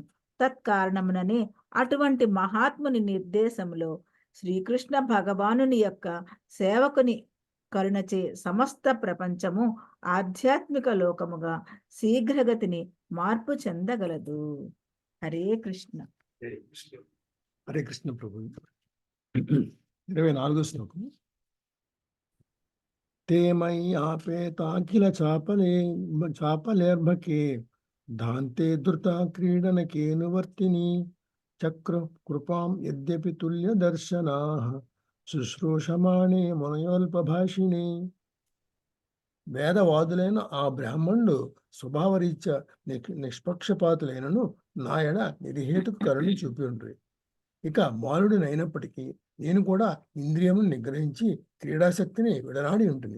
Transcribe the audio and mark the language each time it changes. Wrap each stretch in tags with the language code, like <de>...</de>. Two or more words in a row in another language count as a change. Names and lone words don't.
<te>తత్కారణముననే అటువంటి మహాత్ముని నిర్దేశములో శ్రీకృష్ణ భగవానుని యొక్క సేవకుని కరుణచే సమస్త ప్రపంచము ఆధ్యాత్మిక లోకముగా శీఘ్రగతిని మార్పు చెందగలదు. హరే కృష్ణ. హరే కృష్ణ ప్రభు. 24వ శ్లోకం.</te> <sa>ते मयि आपेताखिल चापलेर्भके धान्ते धृता क्रीडनकेऽनुवर्तिनी चक्र कृपां यद्यपि तुल्यदर्शनाः शुश्रूषमाणे मुनयोऽल्पभाषिणि.</sa> <te>వేదవాదులైన ఆ బ్రాహ్మణుడు స్వభావరీత్యా నిష్పక్షపాతులైనను నాయన నిర్హేతుక కరుణ చూపి ఉండ్రి. ఇక బాలుడినైనప్పటికీ నేను కూడా ఇంద్రియమును నిగ్రహించి క్రీడాశక్తిని విడనాడి ఉంటుంది.</te>